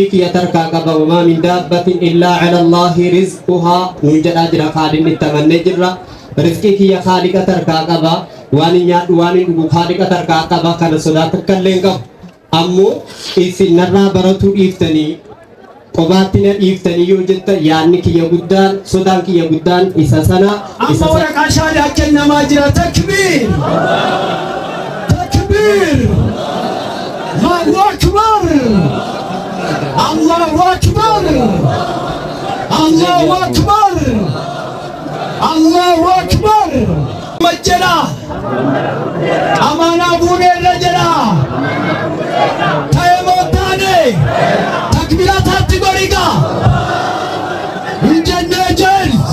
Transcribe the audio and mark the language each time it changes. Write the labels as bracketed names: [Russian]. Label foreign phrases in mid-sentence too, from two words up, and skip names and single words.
[Oromo] kiyya tarkaa qaba [Arabic] وما من دابة إلا على الله رزقها نون [Oromo] jedhaa jira khaalinni itti amannee jirra rizqii kiyya haaliqa tarkaa qaba waan hin nyaadhu waan hin dhugu haaliqa tarkaa qaba kana sodaa takkallee hin qabu ammoo isin narraa baratuu dhiiftanii qobaatti na dhiiftanii yoo jetta yaadni kiyya guddaan sodaan kiyya guddaan isa sana amma waraqaa shaadii akkeen namaa jira takbiir takbiir [Arabic] الله أكبر الله أكبر الله أكبر الله أكبر [Oromo] majjala amaanaa fuunee irra jira ta'ee mootaane takbiirataatti goriga hin jennee jeen